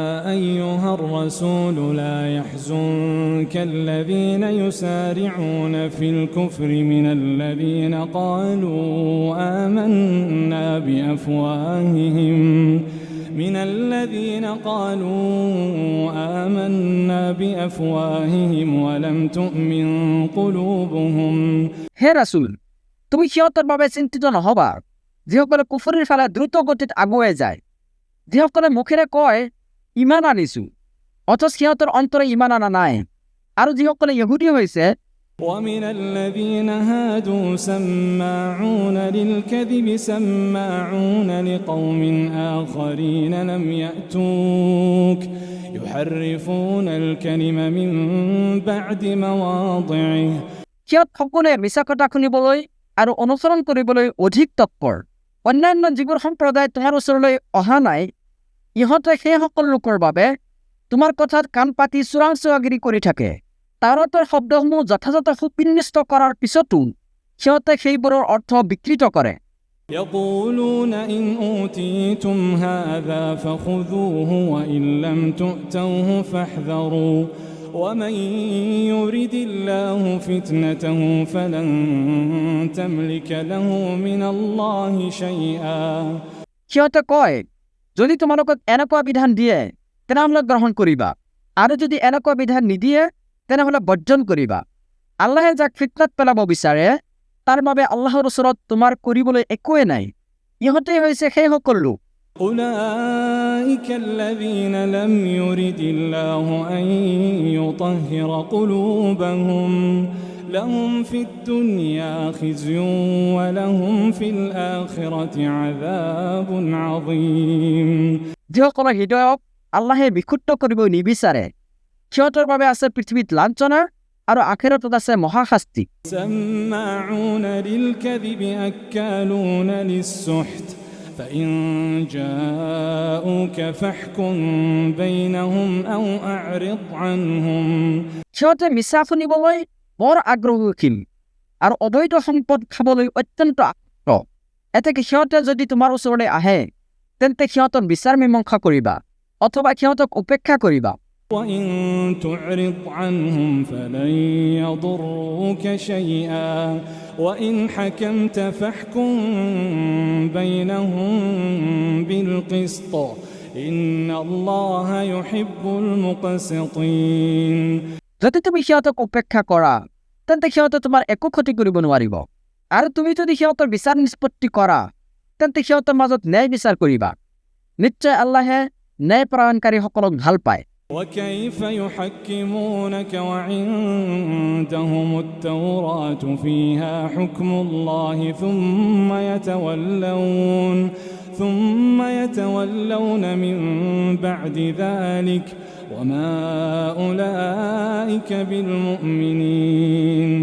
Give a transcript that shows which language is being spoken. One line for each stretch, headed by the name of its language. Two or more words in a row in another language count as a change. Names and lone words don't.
Arabic: أيها الرسول لا يحزنك الذين يسارعون في الكفر من الذين قالوا آمنا بأفواههم ولم تؤمن قلوبهم
Assamese: হে রাসূল, তুমি সিহঁতৰ বাবে চিন্তিত নহবা, যিসকলে কুফৰিৰ ফালে দ্ৰুত গতিত আগুৱাই যায়, যিসকলে মুখেৰে কয় ইমান আনিছো, অথচ সিহঁতৰ অন্তৰে ইমান আনা নাই, আৰু যিসকলে ইহুদী হৈছে
Arabic: ومن الذين هادوا سماعون للكذب سماعون لقوم آخرين لم يأتوك يحرفون الكلم من بعد مواضعه
Assamese: সিহঁত সকলোৱে মিছা কথা শুনিবলৈ আৰু অনুসৰণ কৰিবলৈ অধিক তৎপৰ। অন্যান্য যিবোৰ সম্প্ৰদায় তোমাৰ ওচৰলৈ অহা নাই, ইহঁতে সেই সকলো লোকৰ বাবে তোমাৰ কথাত কাণ পাতি চোৰাংচোৱাগিৰি কৰি থাকে। তাওৰাতৰ শব্দসমূহ যথাযথ সুবিন্যস্ত কৰাৰ পিছতো সিহঁতে সেইবোৰৰ অৰ্থ বিকৃত কৰে।
Arabic: يقولون إن أوتيتم هذا فخذوه وإن لم تؤتوه فاحذروا ومن يرد الله فتنته فلن تملك له من الله شيئا
Assamese: সিহঁতে কয়, যদি তোমালোকক এনেকুৱা বিধান দিয়ে তেনেহ'লে গ্ৰহণ কৰিবা, আৰু যদি এনেকুৱা বিধান নিদিয়ে তেনেহ'লে বৰ্জন কৰিবা। আল্লাহে যাক ফিতনাত পেলাব বিচাৰে তাৰ বাবে আল্লাহৰ ওচৰত তোমাৰ কৰিবলৈ একোৱে নাই। ইহঁতেই হৈছে সেই সকলো লোক।
Arabic: أولئك الذين لم يرد الله أن يطهر قلوبهم لهم في الدنيا خزي ولهم في الآخرة عذاب عظيم
Assamese: যিসকলৰ হৃদয়ক আল্লাহে বিশুদ্ধ কৰিব নিবিচাৰে, সিহঁতৰ বাবে আছে পৃথিৱীত লাঞ্ছনা আৰু আখিৰাতত আছে মহাশাস্তি।
Arabic: سماعون للكذب أكالون للسحت فإن جاءوك فاحكم بينهم أو أعرض عنهم
Assamese: সিহঁতে মিছা শুনিবলৈ বৰ আগ্ৰহীশীল আৰু অবৈধ সম্পদ খাবলৈ অত্যন্ত আসক্ত। এতেকে সিহঁতে যদি তোমাৰ ওচৰলৈ আহে তেন্তে সিহঁতক বিচাৰ মীমাংসা কৰিবা অথবা সিহঁতক উপেক্ষা কৰিবা।
Arabic: وإن تعرض عنهم فلن يضروك شيئا وإن حكمت فاحكم بينهم بالقسط إن الله يحب المقسطين
Assamese: যদি তুমি সিহঁতক উপেক্ষা কৰা তেন্তে সিহঁতে তোমাৰ একো ক্ষতি কৰিব নোৱাৰিব, আৰু তুমি যদি সিহঁতৰ বিচাৰ নিষ্পত্তি কৰা তেন্তে সিহঁতৰ মাজত ন্যায় বিচাৰ কৰিবা। নিশ্চয় আল্লাহে ন্যায়পৰায়ণকাৰীসকলক ভাল পায়।
Arabic: وكيف يحكمونك وعندهم التوراة فيها حكم الله ثم يتولون من بعد ذلك وما أولئك بالمؤمنين